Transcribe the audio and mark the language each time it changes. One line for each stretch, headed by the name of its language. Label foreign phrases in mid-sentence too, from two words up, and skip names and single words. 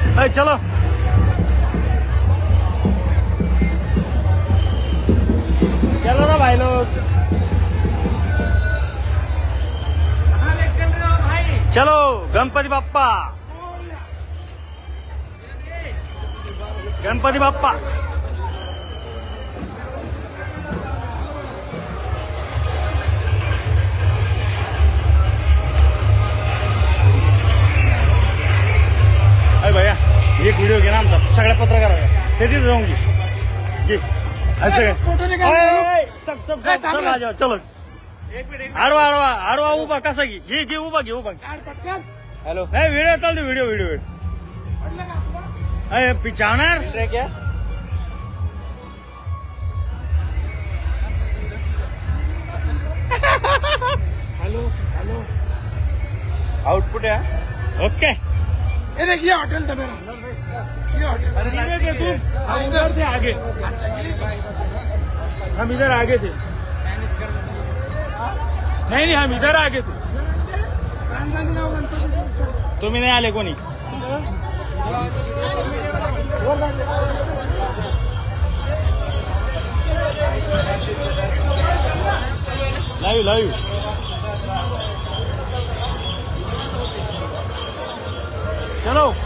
Hindi: चलो चलो ना भाई लोग, चल रहे हो भाई? चलो गणपति बाप्पा, गणपति बाप्पा।
Marathi: अरे भैया एक व्हिडिओ घे ना आमचा, सगळ्या पत्रकार ते तिथे जाऊन घे असं काय
Hindi: सब आ जाओ चलो।
Marathi: आडवा आडवा आडवा उभा कसा घे घे उभा घे उभा। हॅलो नाही व्हिडिओ चालतो व्हिडिओ व्हिडिओ अरे पिछावणार क्या
English: hello hello
Hindi: आउटपुट है ओके। ये देखिए होटल था मेरा, ये होटल हम उधर से आगे, हम इधर आगे थे। नहीं हम इधर आगे थे।
Marathi: तुम्ही नाही आले कोणी?
Hindi: लाईव्ह लाईव्ह चलो।